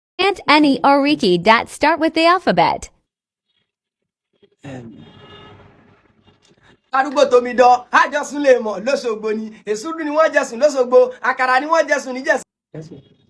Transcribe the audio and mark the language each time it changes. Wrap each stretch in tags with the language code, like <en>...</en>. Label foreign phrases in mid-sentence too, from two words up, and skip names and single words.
<en>And any Oriki that start with the alphabet.</en> <yo>Em, arúgbó Tomidan, á jọ sún lè mọ̀ lóṣogbo ni. Èsúrú ni wọ́n jẹ sùn lóṣogbo, àkàrà ni wọ́n jẹ sùn níjẹ̀ṣà.</yo> <en>Yes, ma'am.</en>